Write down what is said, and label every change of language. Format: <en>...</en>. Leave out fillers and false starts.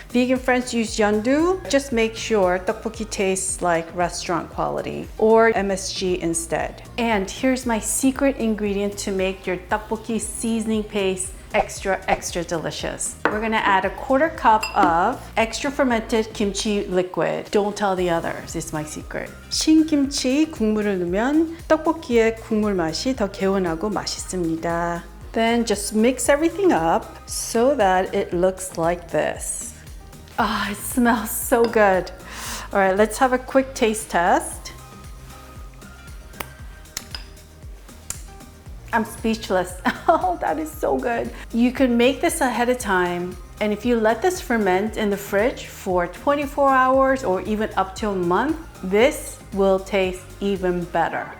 <en>Vegan friends use yeondu. Just make sure tteokbokki tastes like restaurant quality or MSG instead. And here's my secret ingredient to make your tteokbokki seasoning paste extra delicious. We're gonna add a 1/4 cup of extra fermented kimchi liquid. Don't tell the others, it's my secret.</en> <ko>신김치 국물을 넣으면 떡볶이의 국물 맛이 더 개운하고 맛있습니다.</ko> <en>Then just mix everything up so that it looks like this. Ah, it smells so good. All right, let's have a quick taste test. I'm speechless. Oh, that is so good. You can make this ahead of time, and if you let this ferment in the fridge for 24 hours or even up to a month, this will taste even better.</en>